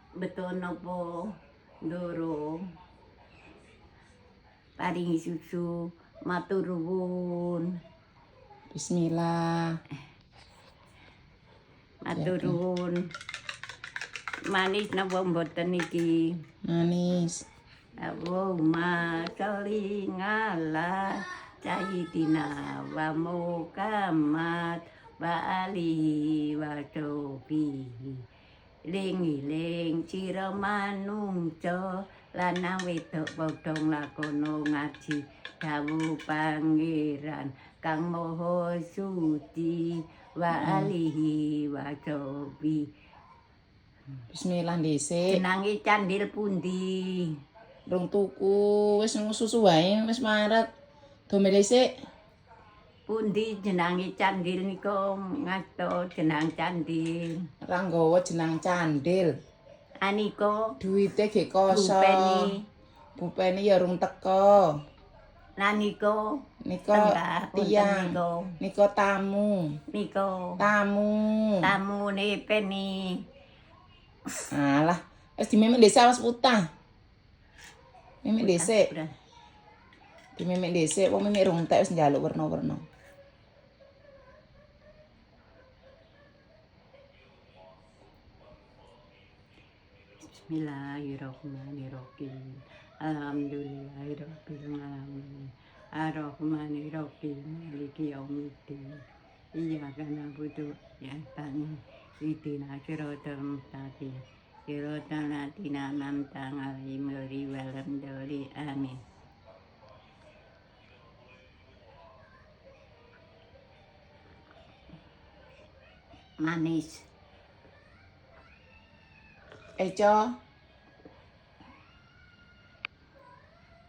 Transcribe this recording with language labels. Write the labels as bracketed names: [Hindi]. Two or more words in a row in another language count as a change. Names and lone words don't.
[Javanese] sedoyo napa ndoro paringi susu matur nuwun. Bismillah. Matur nuwun. Manis napa mboten iki? Manis. [Arabic] اللهم صل على سيدنا و محمد وآله وصحبه. [Javanese] Ling-iling sira manungsa lanang wedok padha nglakona ngaji dawuh Pangeran Kang Maha Suci [Arabic] وآله وصحبه. [Javanese] Bismillah dhisik. Jenenge candil pundi? Rung tuku wis susu wae wis maret. Dome dhisik. Pundi jenenge candil nika ngasto jenang candil. Ra nggawa jenang candil. Anika Duwite gek kosong. Bupeni. Bupeni ya rung teko. Nanika Nika tiyang. Nika tamu. Nika Tamu. tamune peni. Alah, wis dimemek dhisik awas putah. Memek dhisik. Dimemek dhisik, wong memek rung entek wis njaluk werna-werna. [Arabic] بسم الله الرحمن الرحيم. الحمد لله رب العالمين. الرحمن الرحيم. مالك يوم الدين. إياك نعبد وإياك نستعين. اهدنا الصراط المستقيم. صراط الذين أنعمت عليهم غير المغضوب عليهم. [Javanese] Amin. Manis. Eco. Eco. Ah,